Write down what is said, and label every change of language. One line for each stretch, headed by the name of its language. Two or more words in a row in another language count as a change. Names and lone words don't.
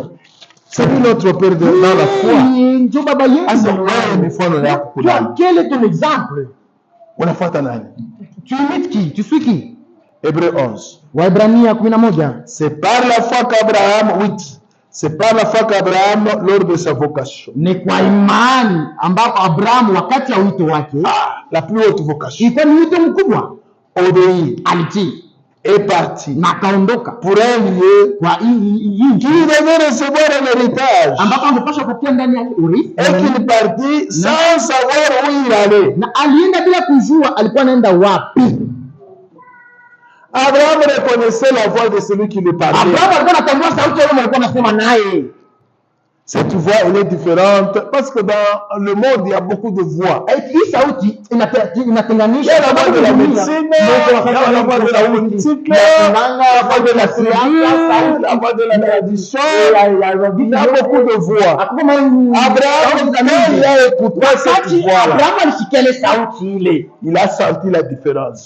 French: C'est lui notre père dans la foi. Quel est ton exemple? Tu imites qui? Tu suis qui? Hébreu 11. C'est par la foi qu'Abraham, 8. C'est par la foi qu'Abraham, lors de sa vocation.
Swahili: Ni kwa imani ambapo Abraham wakati ya wito wake,
French: la plus haute vocation,
Swahili: ilikuwa ni wito mkubwa,
French: obéi,
Swahili: alitii,
French: est parti
Swahili: na kaondoka
French: pour un lieu qui devait recevoir un héritage,
Swahili: ambapo angepaswa kutia ndani ya urithi,
French: et qu'il partit sans savoir où il allait,
Swahili: na alienda bila kujua alikuwa anaenda wapi.
French: Abraham reconnaissait la voix de celui qui lui parlait.
Swahili: Abraham alikuwa anatambua sauti ya yule alikuwa anasema naye.
French: Cette voix, elle est différente parce que dans le monde, il y a beaucoup de voix.
Swahili: Hii sauti inatenganisha.
French: Il y a la voix de la médecine, il y a la voix de la politique, la voix de la science, la voix de la tradition. Il y a beaucoup de voix. Abraham, quand il a écouté cette voix-là, il a senti la différence.